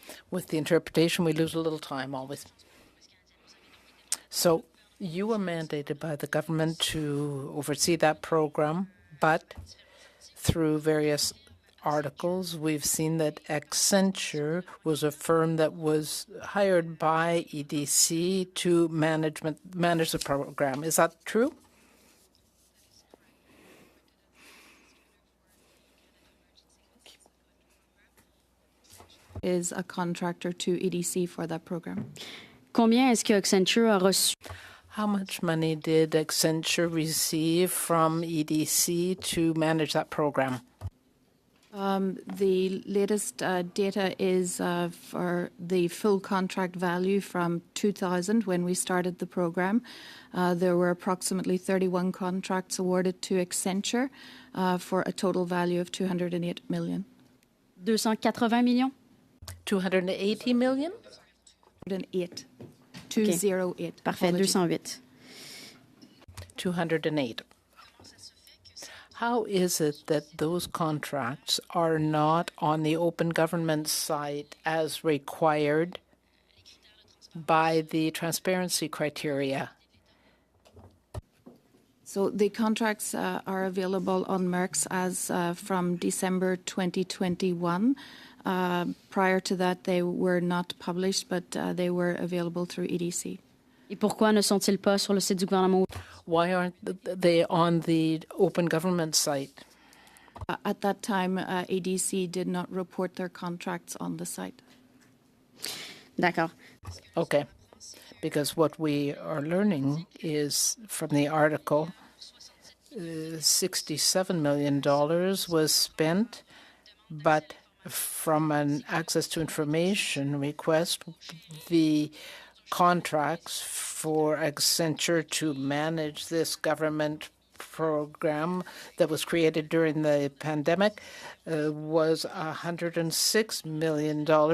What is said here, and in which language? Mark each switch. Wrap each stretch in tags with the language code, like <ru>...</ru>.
<en>With the interpretation, we lose a little time always. So you were mandated by the government to oversee that program, but through various articles, we've seen that Accenture was a firm that was hired by EDC to manage the program. Is that true? Is a contractor to EDC for that program.</en> <fr>Combien est-ce que Accenture a reçu?</fr> <en>How much money did Accenture receive from EDC to manage that program? The latest data is for the full contract value from 2000 when we started the program. There were approximately 31 contracts awarded to Accenture for a total value of 208 million. 280 millions? 280 million? 208. 208.</en> <fr>Parfait, 208.</fr> <en>208. How is it that those contracts are not on the open government site as required by the transparency criteria? So the contracts are available on MERX as from December 2021. Prior to that, they were not published, but they were available through EDC.</en> <fr>Et pourquoi ne sont-ils pas sur le site du gouvernement?</fr> <en>Why aren't they on the open government site? At that time, EDC did not report their contracts on the site.</en> <fr>D'accord.</fr> <en>Okay. because what we are learning is from the article, $67 million was spent, but from an access to information request, the contracts for Accenture to manage this government program that was created during the pandemic was $106 million.</en>